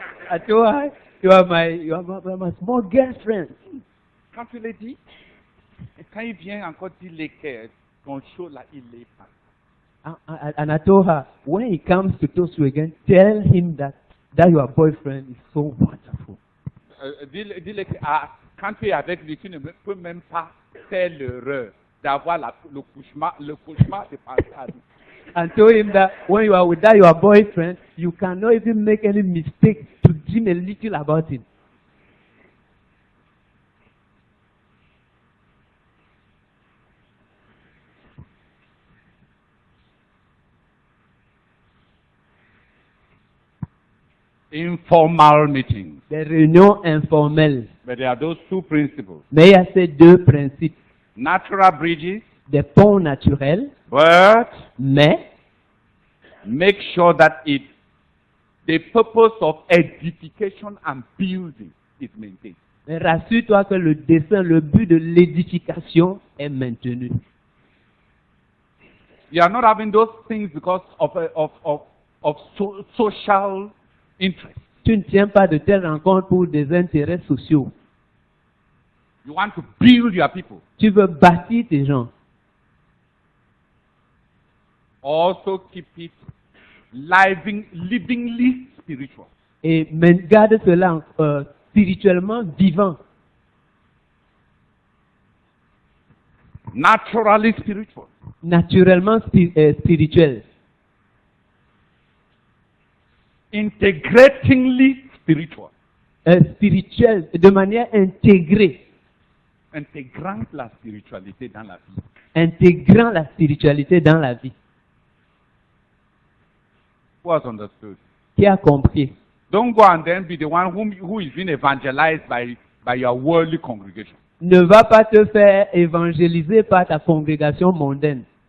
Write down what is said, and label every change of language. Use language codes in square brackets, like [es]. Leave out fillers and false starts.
[en] I told her, you are my small girlfriend. [fr] Quand tu l'as dit, quand il vient encore dire que ton show là, il est pas. [en] And I told her, when he comes to toast you again, tell him that your boyfriend is so wonderful. [fr] Dis-le que quand tu es avec lui, tu ne peux même pas faire l'erreur d'avoir le cauchemar de penser à lui. [en] And told him that when you are with your boyfriend, you cannot even make any mistake to dream a little about him. Informal meetings. [fr] Des réunions informelles. [en] But there are those two principles. [fr] Mais il y a ces deux principes. [en] Natural bridges, [fr] Des ponts naturels, [en] but [fr] mais [en] make sure that the purpose of edification and building is maintained. [fr] rassure-toi que le dessein, le but de l'édification est maintenu. [en] You are not having those things because of social interest. [fr] Tu ne tiens pas de telles rencontres pour des intérêts sociaux. [en] You want to build your people. [fr] Tu veux bâtir tes gens. [en] Also keep it livingly spiritual. [fr] Et garde cela spirituellement vivant. [en] Naturally spiritual. [fr] Naturellement spirituel. [en] Integratingly spiritual. [fr] Spirituel, de manière intégrée. Intégrant la spiritualité dans la vie. Intégrant la spiritualité dans la vie. [en] Who has understood? [fr] Qui a compris? [en] Don't go and then be the one who is being evangelized by your worldly congregation. [fr] Ne va pas te faire évangéliser par ta congrégation mondaine.